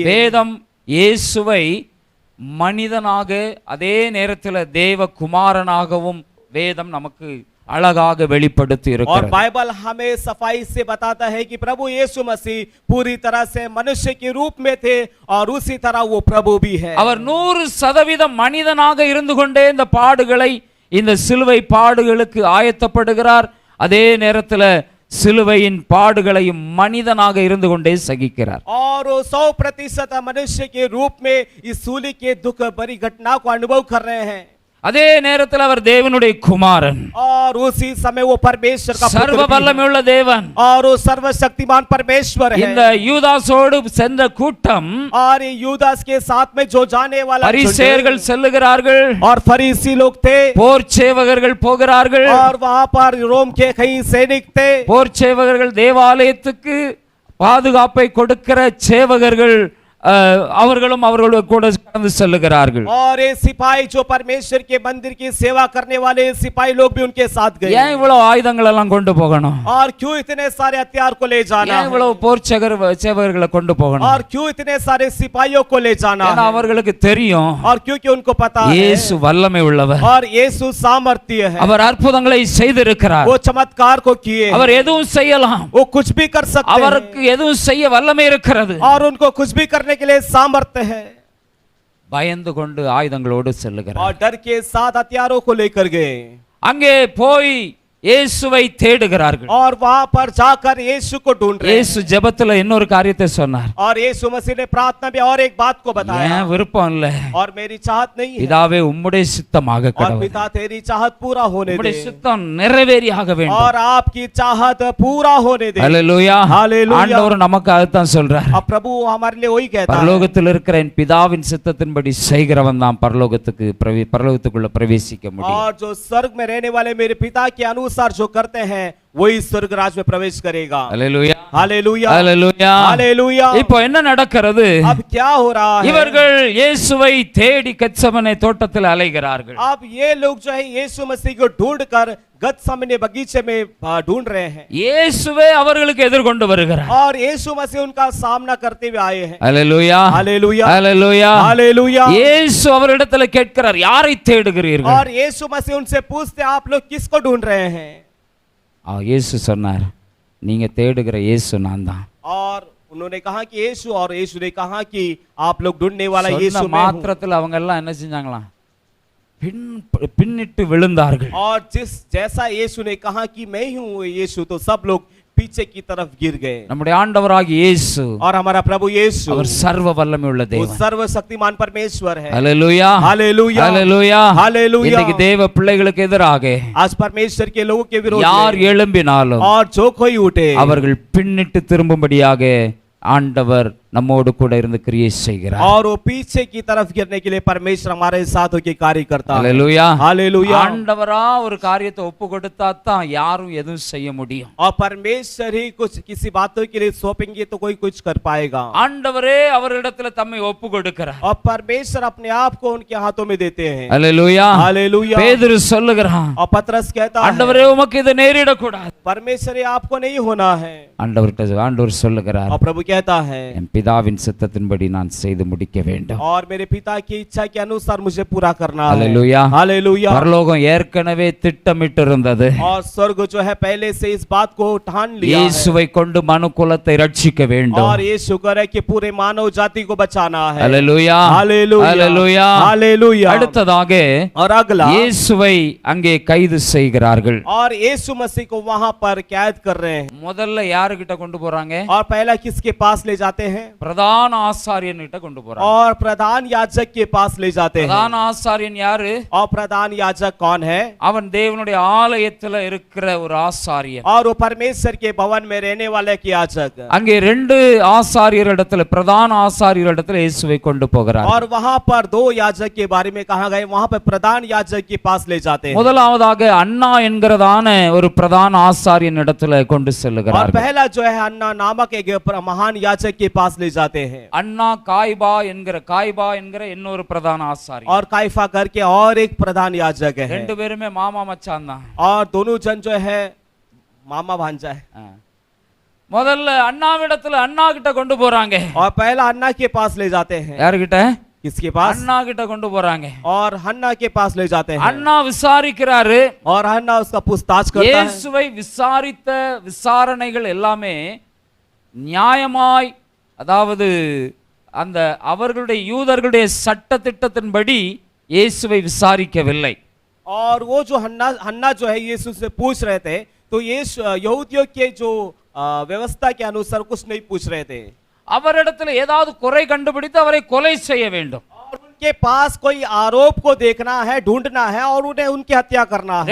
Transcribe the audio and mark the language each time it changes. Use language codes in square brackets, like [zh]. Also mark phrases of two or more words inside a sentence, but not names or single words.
[ta] வேதம் இயேசுவை மனிதனாக அதே நேரத்தில் தேவ குமாரனாகவும் வேதம் நமக்கு அழகாக வெளிப்படுத்தி [hi] और [ta] இருக்கிறது. [hi] बाइबल हमें सफाई से बताता है कि प्रभु यीशु मसीह पूरी तरह से मनुष्य के रूप में थे और उसी तरह वो प्रभु भी है. [ta] அவர் 100% மனிதனாக இருந்து கொண்டே இந்த பாடுகளை, இந்த சிலுவை பாடுகளுக்கு ஆயத்தப்படுகிறார். அதே நேரத்தில் சிலுவையின் பாடுகளையும் மனிதனாக இருந்து கொண்டே சகிக்கிறார். [hi] और वो 100% मनुष्य के रूप में इस सूली के दुख भरी घटना को अनुभव कर रहे हैं. [ta] அதே நேரத்தில் அவர் தேவனுடைய குமாரன், [hi] और उसी समय वो परमेश्वर का पुत्र [ta] சர்வ [hi] भी है. [ta] வல்லமையுள்ள தேவன். [hi] और वो सर्वशक्तिमान परमेश्वर [ta] இந்த [hi] है. [ta] யூதாஸோடு சென்ற கூட்டம், [hi] और ये यूदास के साथ में जो जाने वाला [ta] பரிசேயர்கள் [hi] झुंड [ta] செல்லுகிறார்கள், [hi] और फरीसी लोग थे. [ta] போர் சேவகர்கள் போகிறார்கள். [hi] और वहां पर रोम के कई सैनिक थे. [ta] போர் சேவகர்கள் தேவாலயத்துக்கு பாதுகாப்பை கொடுக்கிற சேவகர்கள், அவர்களும் அவர்களோடு கூட கடந்து செல்லுகிறார்கள். [hi] और ये सिपाही जो परमेश्वर के मंदिर की सेवा करने वाले सिपाही लोग भी उनके साथ गए. [ta] ஏன் இவ்வளவு ஆயுதங்கள் எல்லாம் கொண்டு போகணும்? [hi] और क्यों इतने सारे हथियार को ले जाना [ta] ஏன் [hi] है? [ta] இவ்வளவு போர் சேவகர்களை கொண்டு போகணும்? [hi] और क्यों इतने सारे सिपाहियों को ले जाना [ta] ஏன்னா [hi] है? [ta] அவர்களுக்கு தெரியும் [hi] और क्योंकि उनको पता है [ta] இயேசு வல்லமை உள்ளவர். [hi] और यीशु सामर्थ्य है. [ta] அவர் அற்புதங்களை செய்திருக்கிறார். [hi] वो चमत्कार को किए. [ta] அவர் எதுவும் செய்யலாம். [hi] वो कुछ भी कर सकते हैं. [ta] அவருக்கு எதுவும் செய்ய வல்லமை இருக்கிறது. [hi] और उनको कुछ भी करने के लिए सामर्थ्य है. [ta] பயந்து கொண்டு ஆயுதங்களோடு செல்லுகிறார். [hi] और डर के साथ हथियारों को लेकर गए. [ta] அங்கே போய் இயேசுவை தேடுகிறார்கள். [hi] और वहां पर जाकर यीशु को ढूंढ रहे हैं. [ta] இயேசு ஜெபத்துல இன்னொரு காரியத்தை சொன்னார். [hi] और यीशु मसीह ने प्रार्थना में और एक बात को बताया. [ta] ஏன் விருப்பம் இல்ல? [hi] और मेरी चाहत नहीं है. [ta] பிதாவே, உம்முடைய சித்தமாக [hi] और [ta] கடவுள். [hi] पिता तेरी चाहत पूरा होने [ta] உம்முடைய [hi] दे. [ta] சித்தம் நிறைவேறியாக வேண்டும். [hi] और आपकी चाहत पूरा होने दे. [ta] ஹல்லேலூயா. ஹல்லேலூயா. ஆண்டவர் நமக்காகத்தான் சொல்றார். [hi] अब प्रभु हमारे लिए वही कहता है. [ta] பரலோகத்தில் இருக்கிற என் பிதாவின் சித்தத்தின்படி செய்கிறவன் தான் பரலோகத்துக்குள்ள பிரவேசிக்க முடியும். [hi] और जो स्वर्ग में रहने वाले मेरे पिता के अनुसार जो करते हैं वही स्वर्ग राज में प्रवेश करेगा. [ta] ஹல்லேலூயா. [hi] हालेलुया. [ta] ஹல்லேலூயா. [hi] हालेलुया. [ta] இப்போ என்ன நடக்கிறது? [hi] अब क्या हो रहा है? [ta] இவர்கள் இயேசுவை தேடி கெத்செமனே தோட்டத்தில் அலைகிறார்கள். [hi] अब ये लोग जो है यीशु मसीह को ढूंढकर गत्सेमने बगीचे में ढूंढ रहे हैं. [ta] இயேசுவே அவர்களுக்கு எதிர்கொண்டு வருகிறார். [hi] और यीशु मसीह उनका सामना करते हुए आए हैं. [ta] ஹல்லேலூயா. [hi] हालेलुया. [ta] ஹல்லேலூயா. [hi] हालेलुया. [ta] இயேசு அவரிடத்தில் கேட்கிறார், யாரை தேடுகிறீர்கள்? [hi] और यीशु मसीह उनसे पूछते आप लोग किसको ढूंढ रहे हैं? [ta] இயேசு சொன்னார், நீங்க தேடுகிற இயேசு நான் தான். [hi] और उन्होंने कहा कि यीशु, और यीशु ने कहा कि आप लोग ढूंढने वाला [ta] சொன்ன [hi] यीशु मैं हूं. [ta] மாத்திரத்தில் அவங்க எல்லாம் என்ன செஞ்சாங்களாம்? பின்னிட்டு விழுந்தார்கள். [hi] और जिस जैसा यीशु ने कहा कि मैं ही हूं यीशु, तो सब लोग पीछे की तरफ गिर गए। [ta] நம்முடைய ஆண்டவராகிய இயேசு [hi] और हमारा प्रभु यीशु [ta] அவர் சர்வ வல்லமை உள்ள [hi] वो [ta] தேவன். [hi] सर्वशक्तिमान परमेश्वर है। [ta] ஹalleluya [hi] हालेलुया [ta] ஹalleluya [hi] हालेलुया। [ta] இன்னைக்கு தேவ பிள்ளைகளுக்கு எதிராக [hi] आज परमेश्वर के लोगों के विरोध [ta] யார் [hi] में [ta] எழும்பினாலும் [hi] और जो कोई उठे [ta] அவர்கள் பின்னிட்டு திரும்பும்படியாக ஆண்டவர் நம்மோடு கூட இருந்து கிரியை செய்கிறார். [hi] और वो पीछे की तरफ गिरने के लिए परमेश्वर हमारे साथ होकर कार्य करता है। [ta] ஹalleluya [hi] हालेलुया। [ta] ஆண்டவரா ஒரு காரியத்தை ஒப்பு கொடுத்தா தான் யாரும் எதுவும் செய்ய முடியும். [hi] और परमेश्वर ही कुछ किसी बातों के लिए सौंपेंगे तो कोई कुछ कर पाएगा। [ta] ஆண்டவரே அவரிடத்துல தம்மை ஒப்பு கொடுக்கிறார். [hi] और परमेश्वर अपने आप को उनके हाथों में देते हैं। [ta] ஹalleluya [hi] हालेलुया। [ta] பேதுரு சொல்லுகிறான், [hi] और पतरस कहता है [ta] ஆண்டவரே உமக்கு இது நேரிட கூடாது. [hi] परमेश्वर ये आपको नहीं होना है। [ta] ஆண்டவர் சொல்லுகிறார், [hi] और प्रभु कहता है [ta] என் பிதாவின் சித்தத்தின்படி நான் செய்து முடிக்க வேண்டும். [hi] और मेरे पिता की इच्छा के अनुसार मुझे पूरा करना है। [ta] ஹalleluya [hi] हालेलुया। [ta] பரலோகம் ஏற்கனவே திட்டமிட்டு இருந்தது. [hi] और स्वर्ग जो है पहले से इस बात को ठान लिया है। [ta] இயேசுவை கொண்டு மனுக்குலத்தை ரட்சிக்க வேண்டும். [hi] और ये शुक्र है कि पूरे मानव जाति को बचाना है। [ta] ஹalleluya [hi] हालेलुया [ta] ஹalleluya [hi] हालेलुया। [ta] அடுத்ததாக [hi] और अगला [ta] இயேசுவை அங்கே கைது செய்கிறார்கள். [hi] और यीशु मसीह को वहां पर कैद कर रहे हैं। [ta] முதல்ல யாருகிட்ட கொண்டு போறாங்க? [hi] और पहला किसके पास ले जाते हैं? [ta] பிரதான ஆசாரியன் கிட்ட கொண்டு போறாங்க. [hi] और प्रधान याजक के पास ले जाते हैं। [ta] பிரதான ஆசாரியன் யாரு? [hi] और प्रधान याजक कौन है? [ta] அவன் தேவனுடைய ஆலயத்துல இருக்கிற ஒரு ஆசாரியன். [hi] और वो परमेश्वर के भवन में रहने वाले के याजक। [ta] அங்கே ரெண்டு ஆசாரியரிடத்துல பிரதான ஆசாரியரிடத்துல இயேசுவை கொண்டு போகிறார். [hi] और वहां पर दो याजक के बारे में कहा गया, वहां पर प्रधान याजक के पास ले जाते हैं। [ta] முதலாவதாக அண்ணா என்கிறதான ஒரு பிரதான ஆசாரியன் இடத்துல கொண்டு [hi] और [ta] செல்லுகிறார்கள். [hi] पहला जो है अन्ना नामक एक महान याजक के पास ले जाते हैं। [ta] அண்ணா காய்பா என்கிற இன்னொரு பிரதான ஆசாரியன். [hi] और काइफा करके और एक प्रधान याजक है। [ta] ரெண்டு பேருமே மாமா மச்சான் தான். [hi] और दोनों जन जो है मामा भांजा है। [ta] முதல்ல அண்ணாவிடத்துல அண்ணா கிட்ட கொண்டு போறாங்க. [hi] और पहला अन्ना के पास ले जाते हैं। [ta] யாருகிட்ட? [hi] किसके पास? [ta] அண்ணா கிட்ட கொண்டு போறாங்க. [hi] और हन्ना के पास ले जाते हैं। [ta] அண்ணா விசாரிக்கிறாரு. [hi] और हन्ना उसका पूछताछ करता है। [ta] இயேசுவை விசாரித்த விசாரணைகள் எல்லாமே நியாயமாய், அதாவது அந்த அவர்களுடைய யூதர்களுடைய சட்ட திட்டத்தின்படி இயேசுவை விசாரிக்கவில்லை. [hi] और वो जो हन्ना जो है यीशु से पूछ रहे थे, तो ये यहूदियों के जो व्यवस्था के अनुसार कुछ नहीं पूछ रहे थे। [ta] அவரிடத்தில் ஏதாவது குறை கண்டுபிடித்து அவரை கொலை செய்ய வேண்டும். [hi] और उनके पास कोई आरोप को देखना है, ढूंढना है और उन्हें उनकी हत्या करना है।